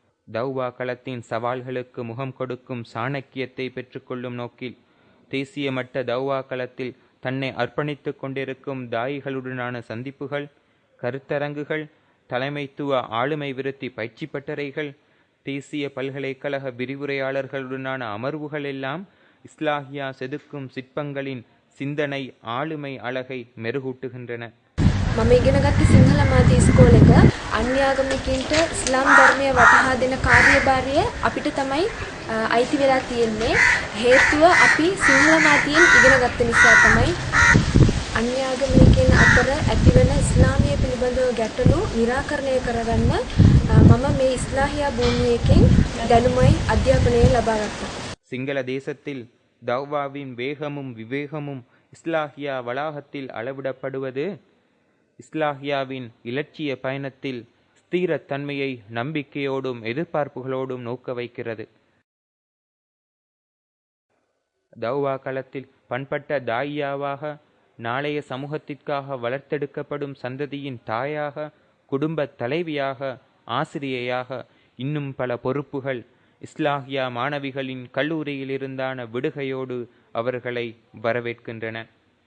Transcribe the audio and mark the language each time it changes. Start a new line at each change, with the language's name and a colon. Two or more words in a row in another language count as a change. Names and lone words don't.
Tamil: தௌவா களத்தின் சவால்களுக்கு முகம் கொடுக்கும் சாணக்கியத்தை பெற்றுக்கொள்ளும் நோக்கில் தேசிய மட்ட தௌவா களத்தில் தன்னை அர்ப்பணித்துக் கொண்டிருக்கும் தாயிகளுடனான சந்திப்புகள், கருத்தரங்குகள், தலைமைத்துவ ஆளுமை விருத்தி பயிற்சி பட்டறைகள், தேசிய பல்கலைக்கழக விரிவுரையாளர்களுடனான அமர்வுகள் எல்லாம் இஸ்லாஹியா செதுக்கும் சிற்பங்களின் சிந்தனை ஆளுமை அழகை மெருகூட்டுகின்றன.
Sinhala: මම ඉගෙන ගත්ත සිංහල මාධ්‍ය ඉස්කෝලේක අන්‍යාගමිකයින්ට ඉස්ලාම් ධර්මය වටහා දෙන කාර්යභාරය අපිට තමයි අයිති වෙලා තියෙන්නේ. හේතුව අපි සිංහල මාධ්‍යයෙන් ඉගෙන ගත්ත නිසා තමයි අන්‍යාගමිකයින් අතර ඇතිවන ඉස්ලාමීය පිළිබඳව ගැටලු निराකරණය කරගන්න මම මේ ඉස්ලාහියා භූමියකින් දැනුමයි අධ්‍යාපනය ලබා ගත්තා.
Tamil: சிங்கள தேசத்தில் தௌவாவின் வேகமும் விவேகமும் இஸ்லாஹியா வளாகத்தில் அளவிடப்படுவது இஸ்லாஹியாவின் இலட்சிய பயணத்தில் ஸ்திரத்தன்மையை நம்பிக்கையோடும் எதிர்பார்ப்புகளோடும் நோக்க வைக்கிறது. தௌவா களத்தில் பண்பட்ட தாயியாவாக, நாளைய சமூகத்திற்காக வளர்த்தெடுக்கப்படும் சந்ததியின் தாயாக, குடும்ப தலைவியாக, ஆசிரியையாக இன்னும் பல பொறுப்புகள் இஸ்லாஹியா மாணவிகளின் கல்லூரியில் இருந்தான விடுகையோடு அவர்களை வரவேற்கின்றன.